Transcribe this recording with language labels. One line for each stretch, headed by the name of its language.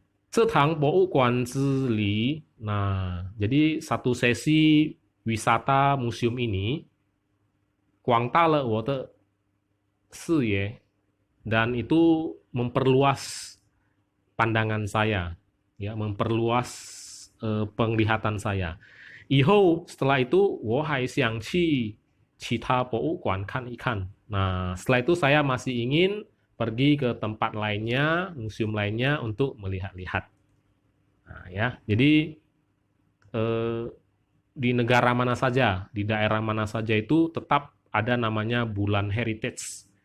Chinese: 这堂博物馆之旅,
Indonesian: nah, jadi satu sesi wisata museum ini,
Chinese: 广大了我的视野,
Indonesian: dan itu memperluas pandangan saya, ya, memperluas penglihatan saya.
Chinese: 以后
Indonesian: setelah itu,
Chinese: 我还想去其他博物馆看一看.
Indonesian: Nah, setelah itu saya masih ingin pergi ke tempat lainnya, museum lainnya untuk melihat-lihat. Nah, ya, jadi di negara mana saja, di daerah mana saja itu tetap ada namanya bulan heritage.